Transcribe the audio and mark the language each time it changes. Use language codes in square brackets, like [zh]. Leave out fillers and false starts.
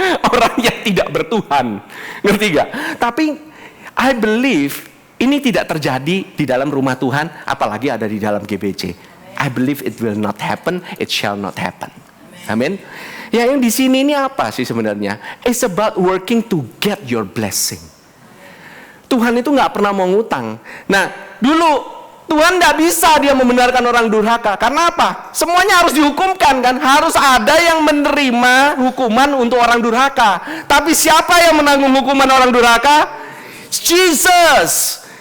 [id] Orang yang tidak bertuhan. Ngerti gak? Tapi [en] I believe [id] ini tidak terjadi di dalam rumah Tuhan, apalagi ada di dalam GBC. [en] I believe it will not happen, it shall not happen. [id] Amin. Ya, yang di sini ini apa sih sebenarnya? [en] It's about working to get your blessing. [id] Tuhan itu nggak pernah mau ngutang. Nah, dulu Tuhan tidak bisa dia membenarkan orang durhaka. Karena apa? Semuanya harus dihukumkan kan? Harus ada yang menerima hukuman untuk orang durhaka. Tapi siapa yang menanggung hukuman orang durhaka? Jesus.